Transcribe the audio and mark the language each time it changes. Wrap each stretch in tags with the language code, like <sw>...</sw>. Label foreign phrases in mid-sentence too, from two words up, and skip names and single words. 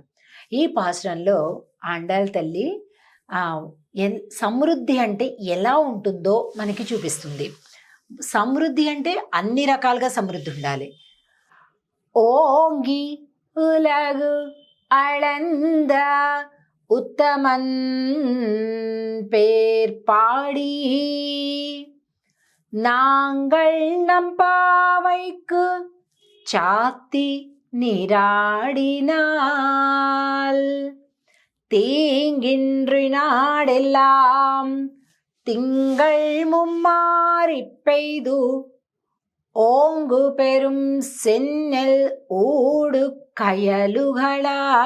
<te>ఈ పాసురంలో ఆండాళ్ తల్లి సమృద్ధి అంటే ఎలా ఉంటుందో మనకి చూపిస్తుంది. సమృద్ధి అంటే అన్ని రకాలుగా సమృద్ధి ఉండాలి.</te> <ta>ஓங்கி உலகு அளந்த உத்தமன் பேர் பாடி நாங்கள் நம் பாவைக்கு சாத்தி நீராடினால் தீங்கின்றி நாடெல்லாம் திங்கள் மும்மாறி பெய்து ஓங்கு பெரும் சென்னல் ஊடு கயலுகளா</ta>